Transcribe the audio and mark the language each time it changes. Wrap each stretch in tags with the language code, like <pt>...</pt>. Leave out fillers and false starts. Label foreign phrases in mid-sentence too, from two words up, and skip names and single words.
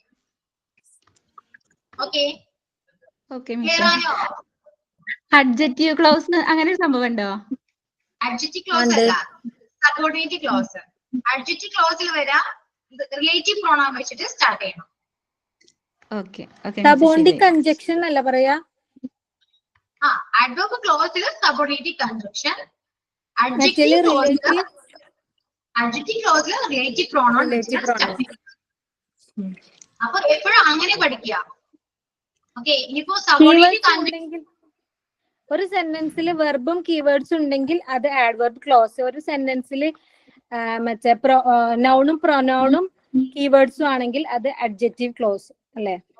<ml>ഓക്കെ, ക്ലിയർ ആണോ?</ml> <en>adjective clause</en> <ml>അങ്ങനെ ഒരു സംഭവം ഉണ്ടോ?</ml> <en>adjective clause</en> <ml>അല്ല,</ml> <en>subordinate clause. adjective clause</en> <ml>വരാം</ml> <en>relative pronoun</en> <ml>വെച്ചിട്ട് സ്റ്റാർട്ട് ചെയ്യണം.</ml> <en>okay okay subordinating conjunction</en> <ml>അല്ല പറയാ.</ml> <en>adverb clause subordinating conjunction,</en> <ml>മറ്റേല്</ml> <en>adjective clause relative relative pronoun relative pronoun.</en> <ml>അപ്പൊ എപ്പോഴും അങ്ങനെ പഠിക്കുക. ഓക്കെ, ഇനിയിപ്പോ subordinating കീവേഡ്സ് ഉണ്ടെങ്കിൽ ഒരു സെന്റൻസിൽ വെർബും കീവേഡ്സും ഉണ്ടെങ്കിൽ അത്</ml> <en>adverb clause.</en> <ml>ഒരു സെന്റൻസിൽ മറ്റേ നൗണും പ്രൊനൗണും കീവേഡ്സും ആണെങ്കിൽ അത്</ml> <en>adjective clause</en> <ml>അല്ലേ?</ml>